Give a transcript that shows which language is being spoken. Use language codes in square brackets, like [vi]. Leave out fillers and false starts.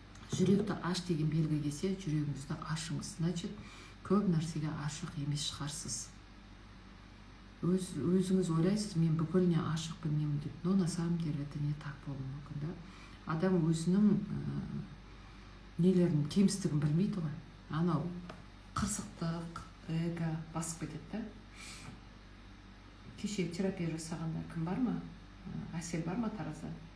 [kk] Жүректі аш деген белгі келсе, жүрегіңізді ашыңыз. [ru] Значит, [kk] көп нәрсеге ашық емес шығарсыз. Өзіңіз ойлайсыз, мен бүкіліне ашық білмеймін деп. [ru] Но на самом деле это не так [kk] болуы мүмкін да. Адам өзінің нелерін, кемістігін білмейді ғой. Анау қырсықтық, эго басып кетеді да. Кеше терапия жасағанда кім бар ма? Әсел бар ма Таразда?